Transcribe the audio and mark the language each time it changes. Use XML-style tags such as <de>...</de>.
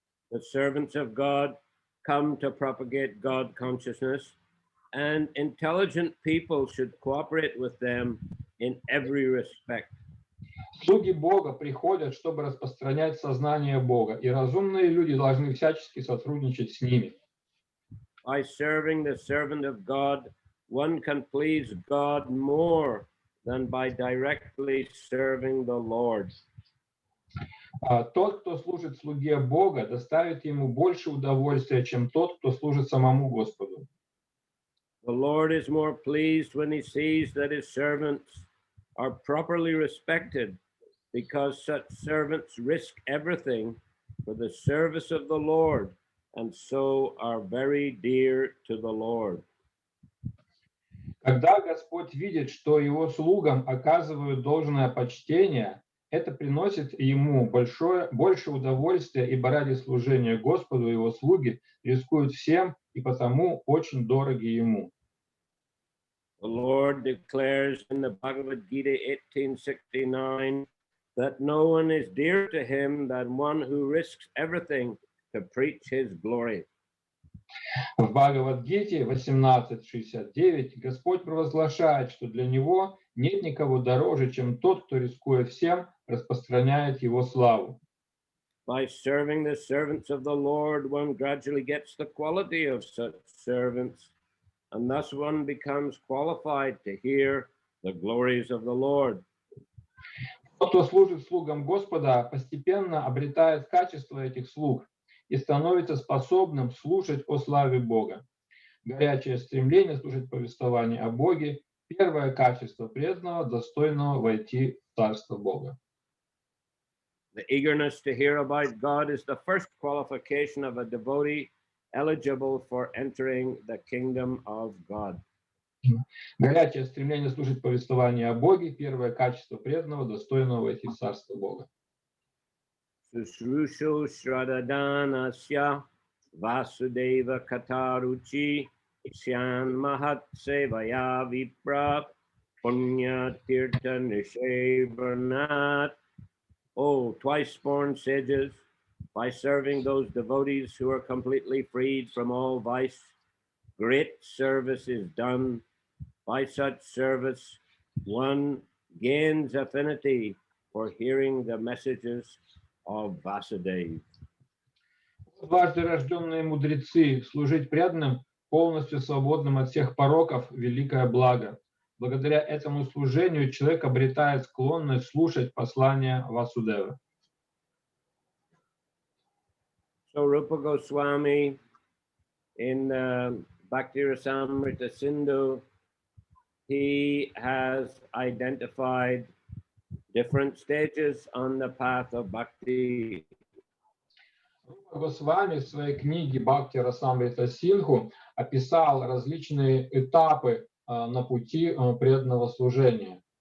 <en>The servants of God come to propagate God consciousness, and intelligent people should cooperate with them in every respect.</en> <ru>Слуги Бога приходят, чтобы распространять сознание Бога, и разумные люди должны всячески сотрудничать с ними.</ru> <en>By serving the servant of God, one can please God more than by directly serving the Lord.</en> <ru>Тот, кто служит слуге Бога, доставит ему больше удовольствия, чем тот, кто служит самому Господу.</ru> <en>The Lord is more pleased when he sees that his servants are properly respected, because such servants risk everything for the service of the Lord, and so are very dear to the Lord.</en> <ru>Когда Господь видит, что его слугам оказывают должное почтение, это приносит ему больше удовольствия, ибо ради служения Господу его слуги рискуют всем и потому очень дороги ему.</ru> <en>The Lord declares in the Bhagavad Gita 1869 that no one is dearer to him than one who risks everything to preach his glory.</en> <ru>В Бхагавад-гите 18.69 Господь провозглашает, что для Него нет никого дороже, чем тот, кто, рискуя всем, распространяет Его славу.</ru> <en>By serving the servants of the Lord, one gradually gets the quality of such servants, and thus one becomes qualified to hear the glories of the Lord.</en> <ru>Тот, кто служит слугам Господа, постепенно обретает качество этих слуг и становится способным слушать о славе Бога. Горячее стремление слушать повествование о Боге – первое качество преданного, достойного войти в Царство Бога.</ru> <en>The eagerness to hear about God is the first qualification of a devotee eligible for entering the kingdom of God.</en> <ru>Горячее стремление слушать повествование о Боге – первое качество преданного, достойного войти в Царство Бога.</ru> <sa>Sushrusho Shraddhanasya Vasudeva Kataruchi Syan Mahat Sevaya Vipra Punya Tirtha Nishevarnat.</sa> <en>Oh, twice born sages, by serving those devotees who are completely freed from all vice, great service is done. By such service, one gains affinity for hearing the messages of Vasudeva.</en> <ru>Дважды рожденные мудрецы, служить преданным, полностью свободным от всех пороков, великое благо. Благодаря этому служению человек обретает склонность слушать послания Васудевы.</ru> <en>So Rupa Goswami in Bhakti Rasamrita Sindhu, he has identified different stages on the path of bhakti.</en> <ru>Рупа Госвами в своей книге Бхакти Расамрита Синдху описал различные этапы на пути преданного служения.</ru>